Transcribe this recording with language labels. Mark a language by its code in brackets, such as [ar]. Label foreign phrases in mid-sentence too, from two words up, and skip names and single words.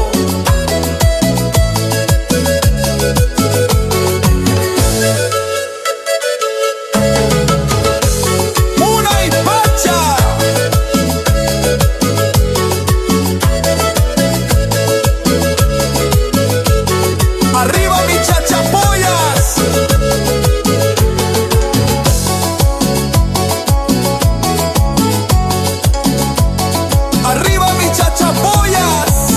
[qu] Munay Pacha. [es] Arriba mi Chachapoyas. Arriba mi Chachapoyas.